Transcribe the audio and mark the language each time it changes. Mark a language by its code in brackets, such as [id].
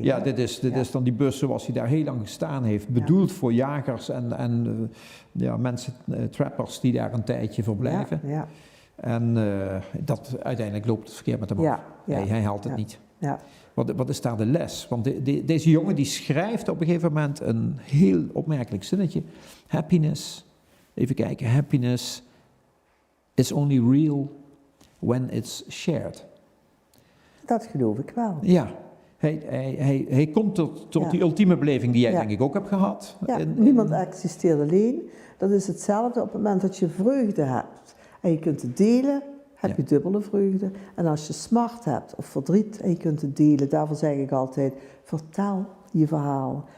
[nl] Ja, dit is dan die bus zoals hij daar heel lang gestaan heeft. Bedoeld voor jagers en mensen, trappers die daar een tijdje verblijven. Ja. En uiteindelijk loopt het verkeerd met hem af. Hij haalt het niet. Ja. Wat is daar de les? Want deze jongen die schrijft op een gegeven moment een heel opmerkelijk zinnetje. [en] Happiness, [nl] even kijken, [en] happiness is only real when it's shared. [nl] Dat geloof ik wel. Ja, hij komt tot die ultieme beleving die jij denk ik ook hebt gehad. Ja, niemand existeert alleen. Dat is hetzelfde op het moment dat je vreugde hebt. En je kunt het delen, heb je dubbele vreugde. En als je smart hebt of verdriet en je kunt het delen, daarvoor zeg ik altijd, vertel je verhaal.